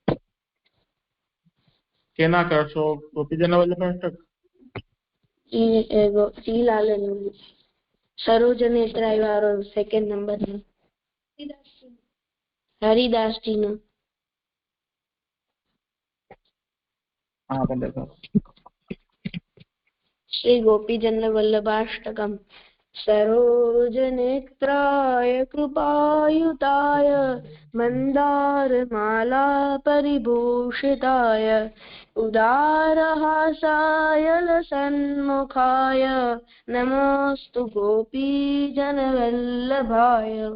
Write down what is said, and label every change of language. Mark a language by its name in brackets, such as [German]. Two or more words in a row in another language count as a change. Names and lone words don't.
[Gujarati] કેના કરશો? ગોપીજન શ્રી લાલન સરોજ નેત્રાય વાળો 2nd નંબર. હરિદાસજીનું. હાં ભલે [Sanskrit] श्री गोपीजन वल्लभाष्टकम्। सरोजनेत्राय कृपायुताय मन्दारमाला परिभूषिताय उदारहासाय लसन्मुखाय नमोऽस्तु गोपीजनवल्लभाय।